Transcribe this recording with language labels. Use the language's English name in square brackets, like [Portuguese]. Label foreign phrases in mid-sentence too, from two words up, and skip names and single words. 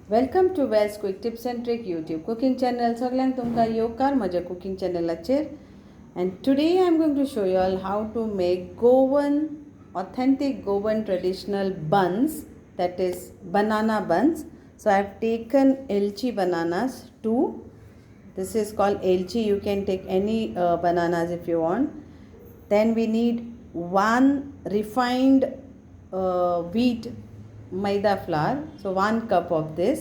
[English] Welcome to Wells quick tips and trick YouTube cooking channel. [Konkani] सगळ्यांक तुमकां येवकार म्हज्या कुकिंग चॅनलाचेर. [English] And today I am going to show you all how to make Goan, authentic Goan traditional buns, that is banana buns. So I have taken elchi bananas, two. This is called elchi. You can take any bananas if you want. Then we need one refined wheat maida flour, so 1 cup of this.